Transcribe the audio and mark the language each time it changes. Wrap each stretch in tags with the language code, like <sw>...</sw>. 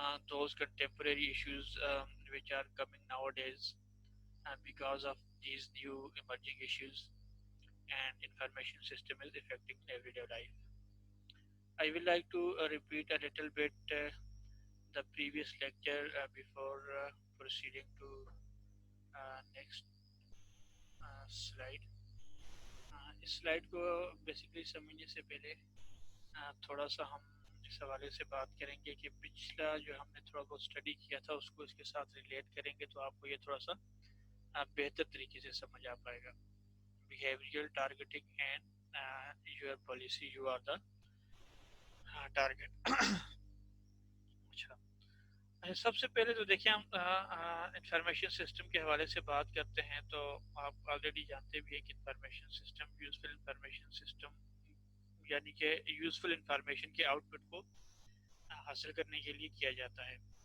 <en>those contemporary issues which are coming nowadays because of these new emerging issues, and information system is affecting everyday life. I will like to repeat a little bit the previous lecture before proceeding to next slide.</en> <ur>اس slide کو basically سمجھنے سے پہلے تھوڑا سا ہم اس حوالے سے بات کریں گے کہ پچھلا جو ہم نے تھوڑا بہت اسٹڈی کیا تھا اس کو اس کے ساتھ ریلیٹ کریں گے تو آپ کو یہ تھوڑا سا بہتر طریقے سے سمجھ آ پائے گا.</ur> <en>Behavioural targeting and your policy you are the target.</en> <ur>اچھا, سب سے پہلے تو دیکھیں ہم انفارمیشن سسٹم کے حوالے سے بات کرتے ہیں تو آپ آلریڈی جانتے بھی ہیں کہ information system useful information system یعنی کہ یوزفل انفارمیشن کے آؤٹ پٹ کو حاصل کرنے کے لیے کیا جاتا ہے.</ur>